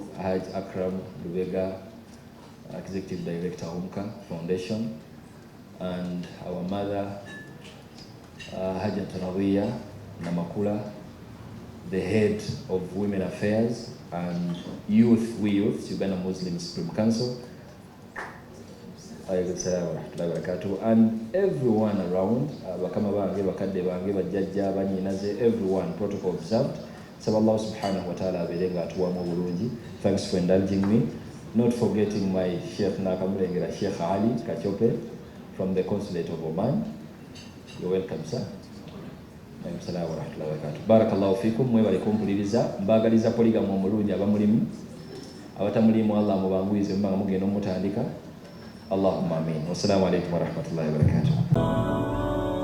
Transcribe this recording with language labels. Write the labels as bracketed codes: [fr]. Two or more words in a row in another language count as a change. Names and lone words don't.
[en] Haj Akram Lubega, Executive Director, Umka Foundation, and our mother, Hajat Rawiya Namakula, the head of Women Affairs, and Youth, Uganda Muslim Supreme Council, and everyone around, everyone, protocol observed. Allah [ar] سبحانه وتعالى [en] thanks for indulging me. Not forgetting my Sheikh Nakamurengera, Sheikh Ali Kachope from the Consulate of Oman. You're welcome, sir. [ar] السلام عليكم ورحمة الله وبركاته. بارك الله فيكم, [lg] mwebale kumpuliriza, mbagaliza poligamu omulungi abamulimu. Abatamulimu Allah mubanguize mbanga mugenda omutandika. [ar] اللهم آمين. والسلام عليكم ورحمة الله وبركاته.